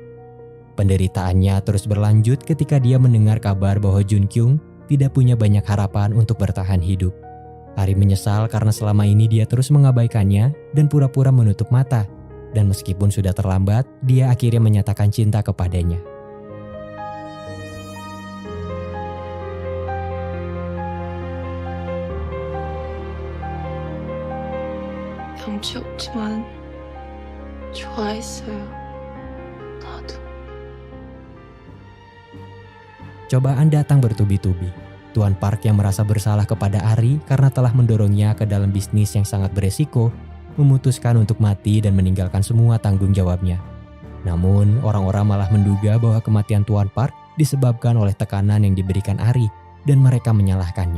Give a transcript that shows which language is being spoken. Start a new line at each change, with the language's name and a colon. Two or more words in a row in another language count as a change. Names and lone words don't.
Indonesian: Penderitaannya terus berlanjut ketika dia mendengar kabar bahwa Jun-kyung tidak punya banyak harapan untuk bertahan hidup. Ari menyesal karena selama ini dia terus mengabaikannya dan pura-pura menutup mata. Dan meskipun sudah terlambat, dia akhirnya menyatakan cinta kepadanya.
Korean: 염치 없지만 좋아했어요. 나도.
Indonesian: cobaan datang bertubi-tubi. Tuan Park yang merasa bersalah kepada Ari karena telah mendorongnya ke dalam bisnis yang sangat beresiko, memutuskan untuk mati dan meninggalkan semua tanggung jawabnya. Namun, orang-orang malah menduga bahwa kematian Tuan Park disebabkan oleh tekanan yang diberikan Ari dan mereka menyalahkannya.